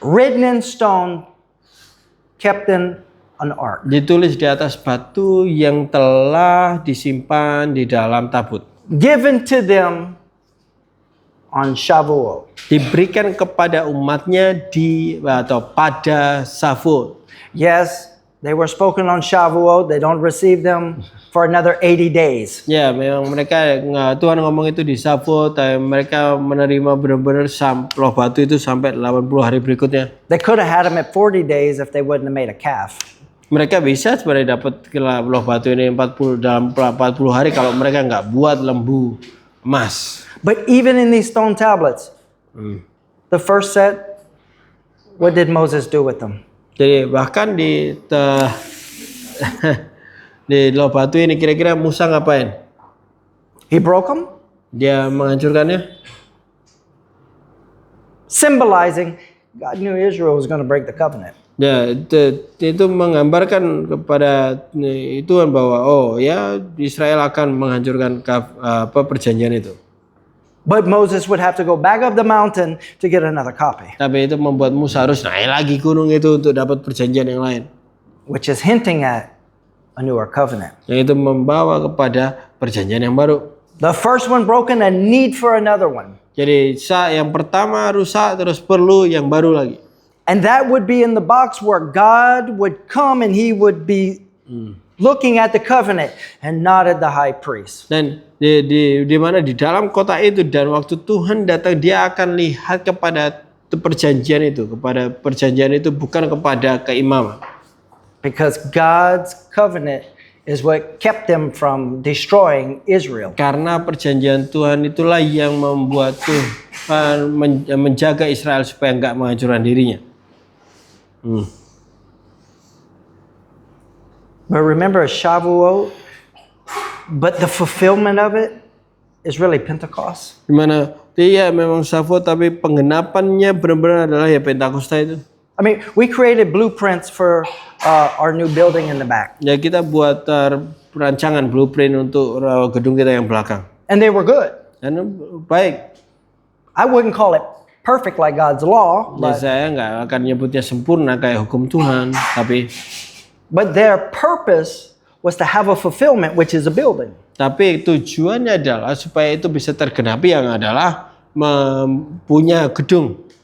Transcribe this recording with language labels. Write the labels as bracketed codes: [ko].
[en] Written in stone, kept in an ark. [id] Ditulis di atas batu yang telah disimpan di dalam tabut. [en] Given to them on Shavuot. [id] Diberikan kepada umatnya pada Shavuot. [en] Yes, they were spoken on Shavuot. They don't receive them for another 80 days. [id] Ya, memang mereka Tuhan ngomong itu di Shavuot, tapi mereka menerima benar-benar loh batu itu sampai 80 hari berikutnya. [en] They could have had them at 40 days if they wouldn't have made a calf. [id] Mereka bisa sebenarnya dapat loh batu ini dalam 40 hari kalau mereka nggak buat lembu emas. [en] But even in these stone tablets, the first set, what did Moses do with them? [id] Jadi bahkan di loh batu ini kira-kira Musa ngapain? [en] He broke them, [id] Dia menghancurkannya, [en] symbolizing God knew Israel was going to break the covenant. [id] ya itu menggambarkan kepada Tuhan bahwa Israel akan menghancurkan perjanjian itu. [en] But Moses would have to go back up the mountain to get another copy, [id] Tapi itu membuat Musa harus naik lagi gunung itu untuk dapat perjanjian yang lain. [en] which is hinting at a newer covenant. [id] Yang itu membawa kepada perjanjian yang baru. [en] The first one broken, a need for another one. [id] Jadi yang pertama rusak terus perlu yang baru lagi. [en] And that would be in the box where God would come and he would be looking at the covenant and not at the high priest. [id] Dan di mana di dalam kotak itu dan waktu Tuhan datang dia akan lihat kepada perjanjian itu, kepada perjanjian itu bukan kepada keimaman. [en] Because God's covenant is what kept them from destroying Israel. [id] Karena perjanjian Tuhan itulah yang membuat Tuhan menjaga Israel supaya enggak menghancurkan dirinya. [en] But remember, Shavuot, but the fulfillment of it is really Pentecost. [id] Dimana dia memang Shavuot tapi penggenapannya benar-benar adalah ya Pentakosta itu. [en] I mean, we created blueprints for our new building in the back, [id] Ya kita buat perancangan blueprint untuk gedung kita yang belakang. [en] and they were good. [id] Dan baik. [en] I wouldn't call it perfect like God's law, [id] Ya, saya nggak akan nyebutnya sempurna kayak hukum Tuhan, [en] but their purpose was to have a fulfillment, which is a building. [id] tapi tujuannya adalah supaya itu bisa tergenapi yang adalah mempunyai gedung.